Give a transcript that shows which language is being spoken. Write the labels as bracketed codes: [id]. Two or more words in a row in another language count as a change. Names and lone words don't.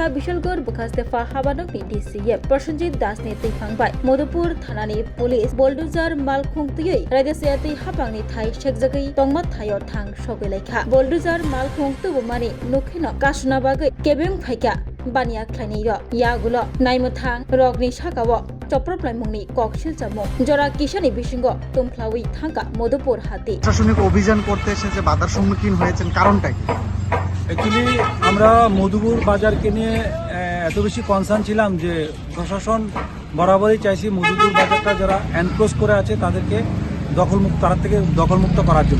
[trp] बिशलगढ़ बुखास्तेफा हाबानकनि DCM प्रसन्जित दासनि तैफांबाय मधुपुर थानानि पुलिस बोल्डोजार मालखुंतयै रायदासेयाति हापांनि थाई शेखजगै तंगमा थायो थां सगैलायखा बोल्डोजार मालखुं तुबुमानि नुखिनो कासुना बागै केबें फाइका बानिया ख्लायनाय यागुलो नायमथां रगनि साकाव चप्रप्लायमुंनि ककशिल जामुं जरा किसानि बिसिंग तुमफ्लावै थांका मधुपुर हाति [bn] প্রশাসনিক অভিযান করতে এসে যে বাধার সম্মুখীন হয়েছেন কারণটাই অ্যাকচুয়ালি আমরা মধুপুর বাজারকে নিয়ে এত বেশি কনসার্ন ছিলাম যে প্রশাসন বরাবরই চাইছি মধুপুর বাজারটা যারা এনক্লোজ করে আছে তাদেরকে দখলমুক্ত করার জন্য।